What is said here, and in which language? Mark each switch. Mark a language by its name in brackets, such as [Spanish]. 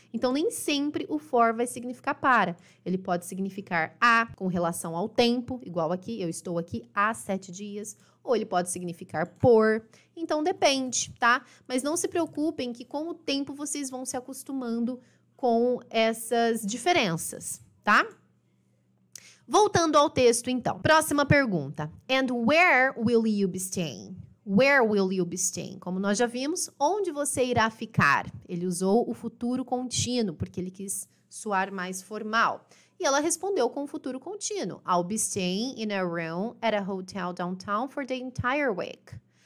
[Portuguese] Então, nem sempre o for vai significar para. Ele pode significar a com relação ao tempo, igual aqui, eu estou aqui há 7 dias. Ou ele pode significar por. Então, depende, tá? Mas não se preocupem que com o tempo vocês vão se acostumando com essas diferenças, tá? Voltando ao texto, então. Próxima pergunta. [English] And where will you be staying? Where will you be staying? [Portuguese] Como nós já vimos, onde você irá ficar? Ele usou o futuro contínuo, porque ele quis soar mais formal. E ela respondeu com o futuro contínuo. [English] I'll be staying in a room at a hotel downtown for the entire week.